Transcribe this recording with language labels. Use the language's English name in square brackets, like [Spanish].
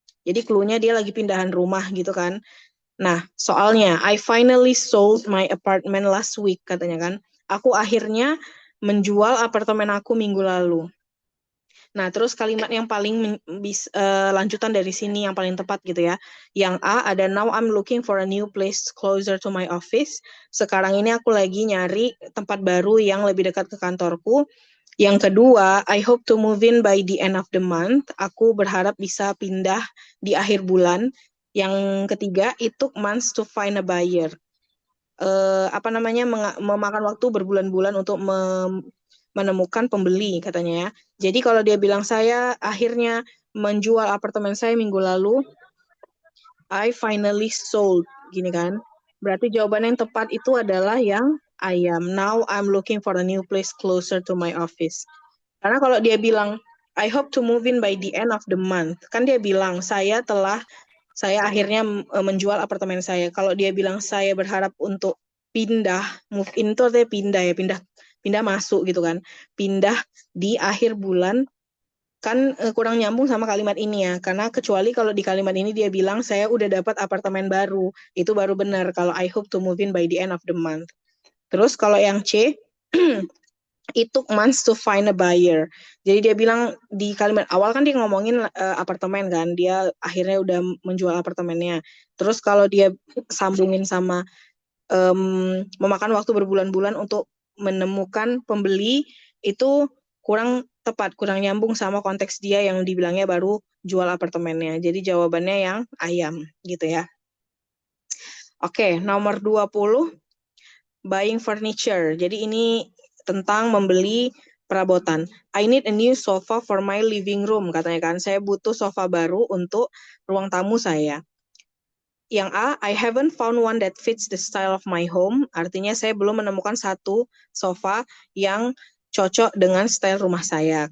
[Indonesian] Jadi clue-nya dia lagi pindahan rumah gitu kan. Nah, soalnya [English] I finally sold my apartment last week [Indonesian] katanya kan. Aku akhirnya menjual apartemen aku minggu lalu. Nah, terus kalimat yang paling lanjutan dari sini yang paling tepat gitu ya. Yang A ada [English] now I'm looking for a new place closer to my office. [Indonesian] Sekarang ini aku lagi nyari tempat baru yang lebih dekat ke kantorku. Yang kedua, [English] I hope to move in by the end of the month. [Indonesian] Aku berharap bisa pindah di akhir bulan. Yang ketiga, [English] it took months to find a buyer. [Indonesian] Memakan waktu berbulan-bulan untuk menemukan pembeli katanya ya. Jadi kalau dia bilang saya akhirnya menjual apartemen saya minggu lalu, [English] I finally sold, [Indonesian] gini kan. Berarti jawaban yang tepat itu adalah yang I am. [English] Now I'm looking for a new place closer to my office. [Indonesian] Karena kalau dia bilang [English] I hope to move in by the end of the month, [Indonesian] kan dia bilang saya akhirnya menjual apartemen saya. Kalau dia bilang saya berharap untuk pindah, move in itu artinya pindah ya, pindah masuk gitu kan. Pindah di akhir bulan kan kurang nyambung sama kalimat ini ya. Karena kecuali kalau di kalimat ini dia bilang saya udah dapat apartemen baru, itu baru benar kalau [English] I hope to move in by the end of the month. [Indonesian] Terus kalau yang C [English] it took months to find a buyer. [Indonesian] Jadi dia bilang di kalimat awal kan dia ngomongin apartemen kan, dia akhirnya udah menjual apartemennya. Terus kalau dia sambungin sama memakan waktu berbulan-bulan untuk menemukan pembeli, itu kurang tepat, kurang nyambung sama konteks dia yang dibilangnya baru jual apartemennya. Jadi jawabannya yang ayam gitu ya. Oke, nomor 20, buying furniture. Jadi ini tentang membeli perabotan. [English] I need a new sofa for my living room, [Indonesian] katanya kan. Saya butuh sofa baru untuk ruang tamu saya. Yang A, [English] I haven't found one that fits the style of my home. [Indonesian] Artinya saya belum menemukan satu sofa yang cocok dengan style rumah saya.